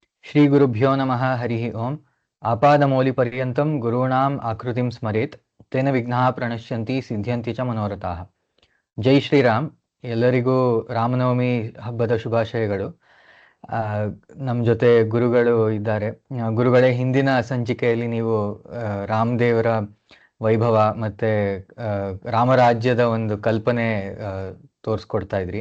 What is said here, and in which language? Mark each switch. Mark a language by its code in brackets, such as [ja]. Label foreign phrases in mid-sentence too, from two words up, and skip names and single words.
[sa] श्रीगुरुभ्यो नमः हरिः ओम् आपादमौलिपर्यन्तं गुरूणाम् आकृतिं स्मरेत् तेन विघ्नाः प्रणश्यन्ति ಸಿದ್ಧ್ಯಂತಿ ಚ ಮನೋರಥಾಃ. [kn] ಜೈ ಶ್ರೀರಾಮ್. ಎಲ್ಲರಿಗೂ ರಾಮನವಮಿ ಹಬ್ಬದ ಶುಭಾಶಯಗಳು. ನಮ್ಮ ಜೊತೆ ಗುರುಗಳು ಇದ್ದಾರೆ. ಗುರುಗಳೇ, ಹಿಂದಿನ ಸಂಚಿಕೆಯಲ್ಲಿ ನೀವು ರಾಮದೇವರ ವೈಭವ ಮತ್ತು ರಾಮರಾಜ್ಯದ ಒಂದು ಕಲ್ಪನೆ ತೋರಿಸ್ಕೊಡ್ತಾ ಇದ್ರಿ.